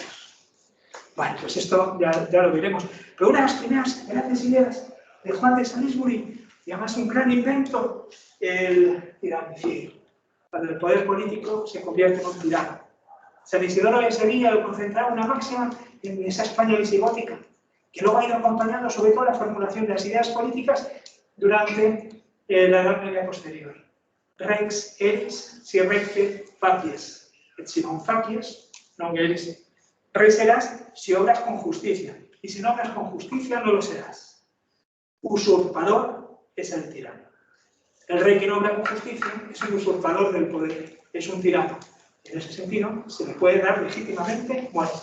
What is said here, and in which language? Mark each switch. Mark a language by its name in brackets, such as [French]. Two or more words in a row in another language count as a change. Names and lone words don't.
[Spanish] Bueno, pues esto ya lo veremos. Pero una de las primeras grandes ideas de Juan de Salisbury, y además un gran invento, el tiranicidio. Cuando el poder político se convierte en un tirano. San Isidoro de Sevilla lo concentraba una máxima en esa España visigótica, que luego ha ido acompañando sobre todo la formulación de las ideas políticas durante la Edad Media posterior. [Latin] Rex eris si recte facies, et si non facies, non eris. [Spanish] Rey serás si obras con justicia, y si no obras con justicia no lo serás. Usurpador es el tirano. El rey que no obra con justicia es un usurpador del poder, es un tirano. En ese sentido, se le puede dar legítimamente muerte.